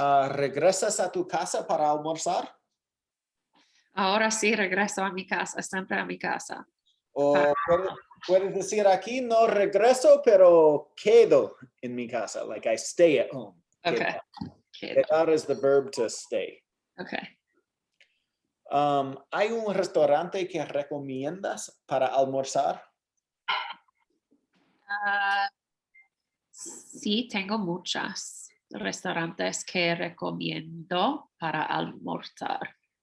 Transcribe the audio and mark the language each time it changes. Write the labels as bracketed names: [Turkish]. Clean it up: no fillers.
[Spanish] ¿Regresas a tu casa para almorzar? Ahora sí regreso a mi casa, siempre a mi casa. O puedes decir aquí, no regreso, pero quedo en mi casa. [English] Like I stay at home. Okay. Quedar is the verb to stay. Okay. [Spanish] ¿Hay un restaurante que recomiendas para almorzar? Sí, tengo muchos restaurantes que recomiendo para almorzar.